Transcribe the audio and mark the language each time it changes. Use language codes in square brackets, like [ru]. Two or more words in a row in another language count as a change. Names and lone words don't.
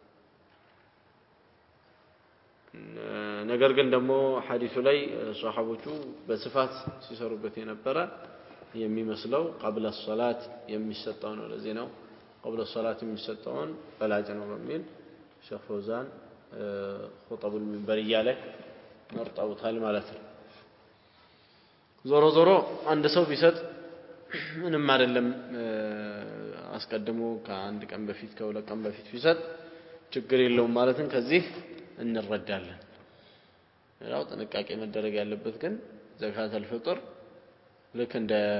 [am] ነገር ግን ደግሞ ሐዲሱ ላይ ሷሐቦቹ በስፋት ሲሰሩበት የነበረ የሚመስለው [ar] قبل الصلاه [am] የሚሰጠው ነው ለዚህ ነው [ar] قبل الصلاه [am] የሚሰጠውን በላጭ ነው በሚል ሼኽ ፈውዛን [ar] خطب المنبريه [am] ላይ መርጠውታል ማለት ነው ዞሮ ዞሮ አንድ ሰው ቢሰጥ ምንም አይደለም አስቀድሞ ከአንድ ቀን በፊት ከሁለት ቀን በፊት ቢሰጥ ችግር የለውም ማለትን ከዚህ እንረዳለን ያው ጥንቃቄ መደረግ ያለበት ግን [ar] زكاة الفطر [am] ልክ እንደ